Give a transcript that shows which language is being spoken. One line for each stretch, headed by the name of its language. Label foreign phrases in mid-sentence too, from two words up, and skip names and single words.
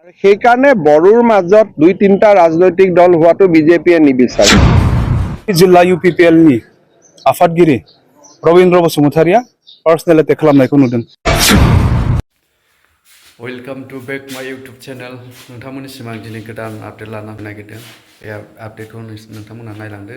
Assamese: সেইকাৰণে বড়োৰ মাজত দুই তিনিটা ৰাজনৈতিক দল হোৱাটো বিজেপিয়ে নিবিচাৰে।
Bodo: जिल्ला UPPL नि आफादगिरि रवीन्द्र बसुमतारिया
English: personal attack
Bodo: खालामनायखौ नुदों।
English: welcome to back my YouTube channel.
Bodo: नोंथांमोननिसिम आं दिनै गोदान आपडेट लानो नागिरदों। बे आपडेटखौ नोंथांमोना नायलांदो।